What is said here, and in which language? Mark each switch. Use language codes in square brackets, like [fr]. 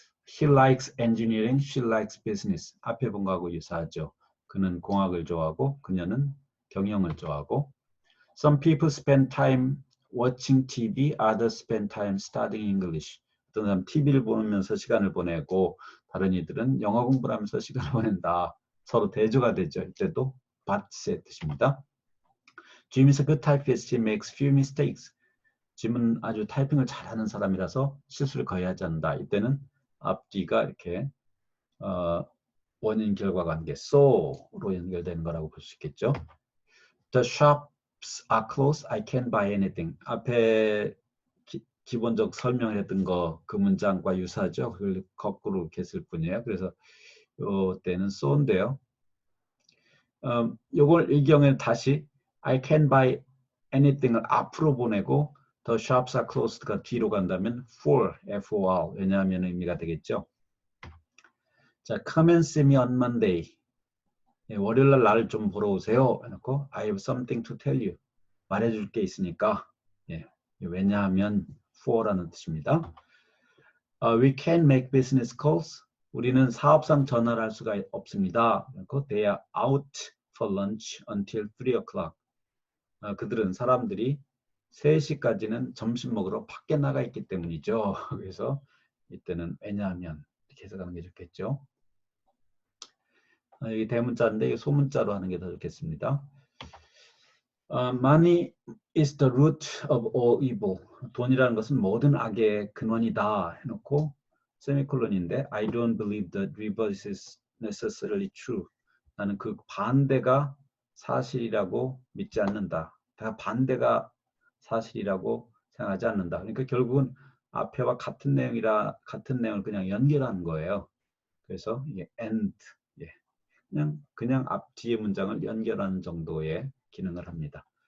[en] He likes engineering, she likes business. [ko] 앞에 본 거하고 유사하죠. 그는 공학을 좋아하고 그녀는 경영을 좋아하고. [en] Some people spend time watching TV, others spend time studying English. [ko] 어떤 사람 TV를 보면서 시간을 보내고 다른 이들은 영어 공부를 하면서 시간을 보낸다. 서로 대조가 되죠. 이때도 but의 뜻입니다. [en] Jim is a good typist. He makes few mistakes. [ko] 짐은 아주 타이핑을 잘하는 사람이라서 실수를 거의 하지 않는다. 이때는 앞뒤가 이렇게 원인 결과 관계 so로 연결되는 거라고 볼 수 있겠죠. [en] The shops are closed. I can't buy anything. [ko] 앞에 기본적 설명했던 거 그 문장과 유사하죠. 그걸 거꾸로 이렇게 쓸 뿐이에요. 그래서 이때는 so인데요. 요걸 이 경우에는 다시 [en] I can't buy anything [ko] 을 앞으로 보내고 [en] The shops are closed [ko] 가 뒤로 간다면 for, for, 왜냐하면 의미가 되겠죠. 자, [en] come and see me on Monday. [ko] 예, 월요일날 나를 좀 보러 오세요. 해놓고 [en] I have something to tell you. [ko] 말해줄 게 있으니까. 예, 왜냐하면 for라는 뜻입니다. [en] We can't make business calls. [ko] 우리는 사업상 전화를 할 수가 없습니다. [en] They are out for lunch until 3 o'clock. [ko] 그들은 사람들이 3시까지는 점심 먹으러 밖에 나가 있기 때문이죠. 그래서 이때는 왜냐하면 이렇게 해석하는 게 좋겠죠. 여기 대문자인데 소문자로 하는 게 더 좋겠습니다. [en] Money is the root of all evil. [ko] 돈이라는 것은 모든 악의 근원이다 해놓고 세미콜론인데 [en] I don't believe the reverse is necessarily true. [ko] 나는 그 반대가 사실이라고 믿지 않는다. 다 반대가 사실이라고 생각하지 않는다. 그러니까 결국은 앞에와 같은 내용을 그냥 연결하는 거예요. 그래서 이게 and, 예, 그냥 앞 뒤에 문장을 연결하는 정도의 기능을 합니다.